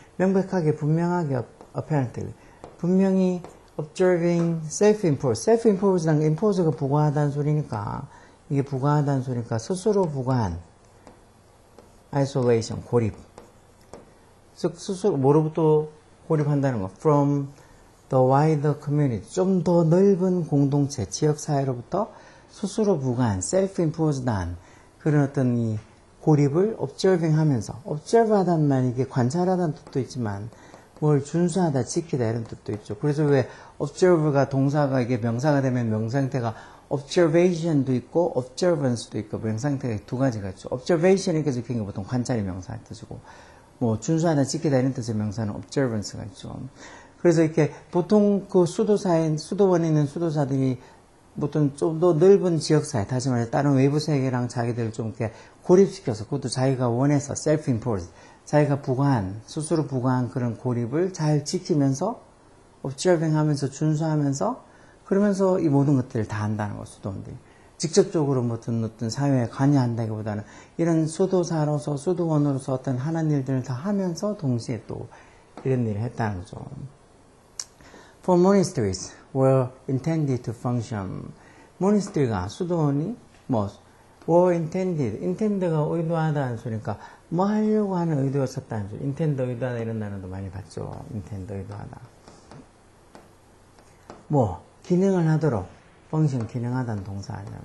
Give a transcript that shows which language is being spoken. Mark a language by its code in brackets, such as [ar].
[ko] 명백하게 분명하게 apparently 분명히 [en] observing self-imposed [ko] 라는 게 impose가 부과하다는 소리니까 이게 부과하다는 소리니까 스스로 부과한 isolation, 고립. 즉, 스스로, 뭐로부터 고립한다는 거. [en] From the wider community. [ko] 좀 더 넓은 공동체, 지역사회로부터 스스로 부과한, self-imposed한 그런 어떤 이 고립을 observing 하면서, observe 하다는 말, 이게 관찰하다는 뜻도 있지만, 뭘 준수하다, 지키다 이런 뜻도 있죠. 그래서 왜 observe가 동사가 이게 명사가 되면 명사 형태가 observation도 있고 observance도 있고 명사 형태가 두 가지가 있죠. observation이 적힌 게 보통 관찰의 명사의 뜻이고 뭐 준수하다 지키다 이런 뜻의 명사는 observance가 있죠. 그래서 이렇게 보통 그 수도원에 있는 수도사들이 보통 좀 더 넓은 지역사회 다시 말해 다른 외부 세계랑 자기들을 좀 이렇게 고립시켜서 그것도 자기가 원해서 self-imposed 자기가 스스로 부과한 그런 고립을 잘 지키면서 observing 하면서 준수하면서 그러면서 이 모든 것들을 다 한다는 거, 수도원들이. 직접적으로 뭐 어떤 사회에 관여한다기보다는 이런 수도사로서, 수도원으로서 어떤 하는 일들을 다 하면서 동시에 또 이런 일을 했다는 거죠. [en] For monasteries were intended to function. [ko] monastery가, 수도원이 뭐, were intended가 의도하다는 소리니까 뭐 하려고 하는 의도가 썼다는 줄. intend 의도하다 이런 단어도 많이 봤죠. intend 의도하다. 뭐 기능을 하도록 function 기능하다는 동사 아니야.